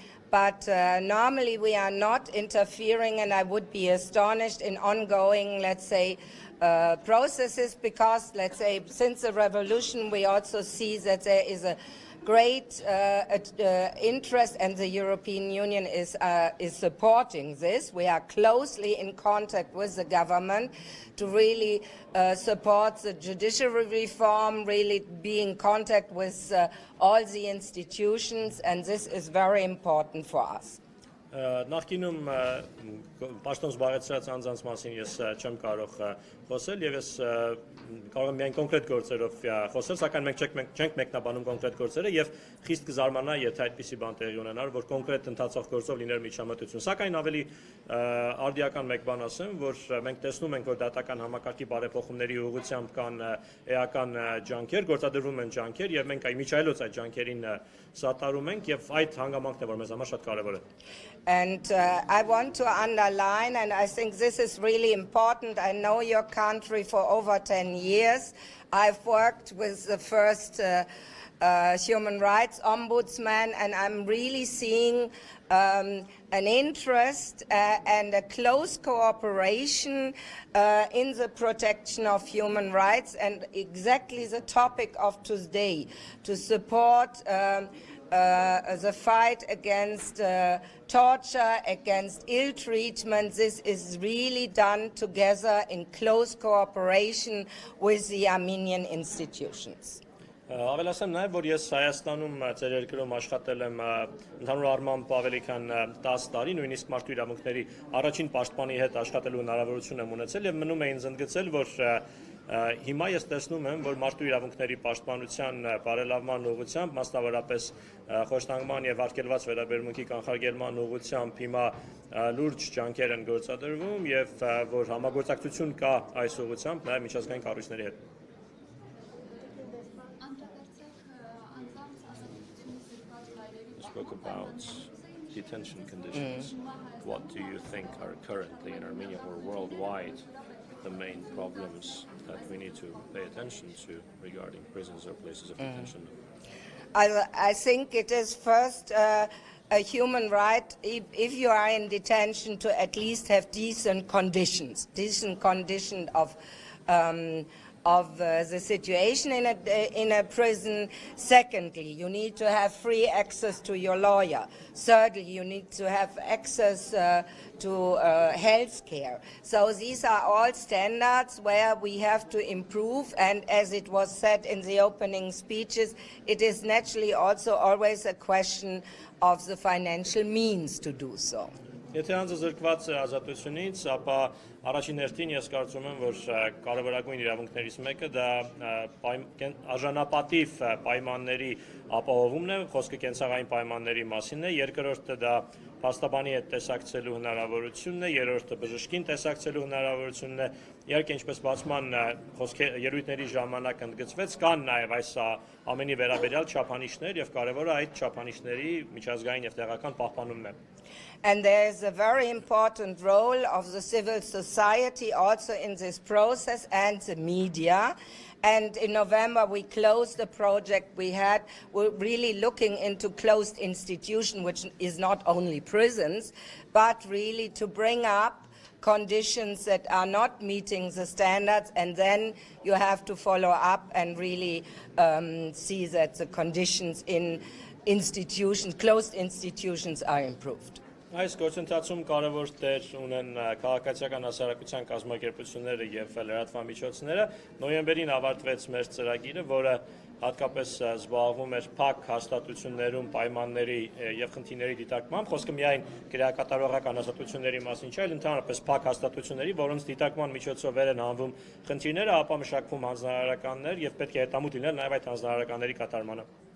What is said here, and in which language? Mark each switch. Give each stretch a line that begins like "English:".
English: But normally we are not interfering, and I would be astonished in ongoing, let's say, processes, because, let's say, since the revolution, we also see that there is a great interest, and the European Union is supporting this. We are closely in contact with the government to really support the judiciary reform, really be in contact with all the institutions, and this is very important for us.
Armenian: Նախկինում պաշտոն զբաղեցրած անձանց մասին ես չեմ կարող խոսել եւ ես կարող եմ միայն կոնկրետ գործերով խոսել, սակայն մենք չենք մեկնաբանում կոնկրետ գործերը եւ խիստ կզարմանա, եթե այդպիսի բան տեղի ունենար, որ կոնկրետ ընթացող գործով լիներ միջամտություն։ Սակայն ավելի արդիական մեկ բան ասեմ, որ մենք տեսնում ենք, որ դատական համակարգի բարեփոխումների ուղղությամբ կան էական ջանքեր, գործադրվում են ջանքեր եւ մենք միջայլոց այդ ջանքերին սատարում ենք եւ այդ հանգամանքն է, որ մեզ համար շատ կարեւոր է։
English: And I want to underline, and I think this is really important. I know your country for over 10 years. I've worked with the first human rights ombudsman, and I'm really seeing an interest and a close cooperation in the protection of human rights, and exactly the topic of today, to support the fight against torture, against ill treatment. This is really done together in close cooperation with the Armenian institutions.
Armenian: Ավելացեմ նաև, որ ես Հայաստանում ծեր երկրում աշխատել եմ ընդհանուր առմամբ ավելի քան 10 տարի, նույնիսկ մարդու իրավունքների առաջին պաշտպանի հետ աշխատելու հնարավորություն եմ ունեցել եւ մնում է ինձ ընդգծել, որ հիմա ես տեսնում եմ, որ մարդու իրավունքների պաշտպանության բարելավման ուղղությամբ, մասնավորապես խոշտանգման եւ արգելված վերաբերմունքի կանխարգելման ուղղությամբ հիմա լուրջ ջանքեր են գործադրվում եւ որ համագործակցություն կա այս ուղղությամբ նաև միջազգային կառույցների հետ։
English: Spoke about detention conditions. What do you think are currently in Armenia or worldwide the main problems that we need to pay attention to regarding prisons or places of detention? I think it is first a human right, if you are in detention, to at least have decent condition of the situation in a prison. Secondly, you need to have free access to your lawyer. Thirdly, you need to have access to health care. So these are all standards where we have to improve, and as it was said in the opening speeches, it is naturally also always a question of the financial means to do so.
Armenian: Եթե անձազրկված է ազատությունից, ապա առաջին հերթին ես կարծում եմ, որ կարևորագույն իրավունքներից մեկը դա արժանապատիվ պայմանների ապահովումն է, խոսքը կենցաղային պայմանների մասին է, երկրորդը դա փաստաբանի հետ տեսակցելու հնարավորությունն է, երրորդը բժշկին տեսակցելու հնարավորությունն է, իհարկե ինչպես բացման ելույթների ժամանակ ընդգծվեց, կան նաև այս ամենի վերաբերյալ չափանիշներ եւ կարևորը այդ չափանիշների միջազգային եւ տեղական պահպանումն է.
English: And there is a very important role of the civil society also in this process, and the media. And in November we closed the project we had. We're really looking into closed institutions, which is not only prisons, but really to bring up conditions that are not meeting the standards, and then you have to follow up and really see that the conditions in institutions, closed institutions, are improved.
Armenian: Այս գործընթացում կարևոր դեր ունեն քաղաքացիական հասարակության կազմակերպությունները եւ լրատվամիջոցները։ Նոյեմբերին ավարտվեց մեր ծրագիրը, որը հատկապես զբաղվում էր փակ հաստատություններում պայմանների եւ խնդիրների դիտարկմամբ, խոսքը միայն քրեակատարողական հաստատությունների մասին չէ, այլ ընդհանրապես փակ հաստատությունների, որոնց դիտարկման միջոցով վեր են հանվում խնդիրները, ապա մշակվում հանձնարարականներ եւ պետք է հետամուտ լինել նաեւ այդ հանձնարարականների կատարմանը։